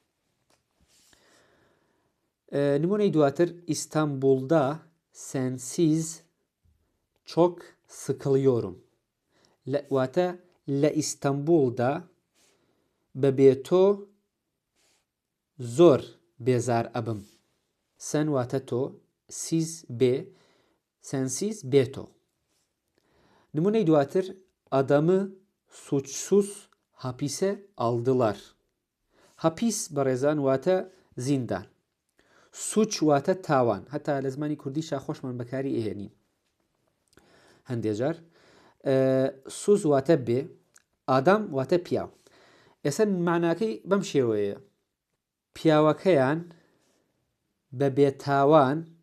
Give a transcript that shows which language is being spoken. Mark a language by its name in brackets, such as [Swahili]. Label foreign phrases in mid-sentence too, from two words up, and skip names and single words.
[Central Kurdish] نمونەی دواتر [Turkish] İstanbul'da sensiz çok sıkılıyorum [Central Kurdish] واتە لە ئیستانبولدا بە بێتۆ زۆر بێزار ئەبم سەن واتە تۆ سیز بێ سەنسیز بێتۆ نمونەی دواتر [Turkish] adamı suçsuz hapise aldılar. [Central Kurdish] Hapis بەڕێزان واتە زیندان سوچ واتە تاوان هەتا لە زمانی کوردیشا خۆشمان بەکاری ئێهێنین هەندێک جار سوز واتە بێ ئادام واتە پیاو ئێستا معناکەی بەم شێوەیە پیاوەکەیان بە بێتاوان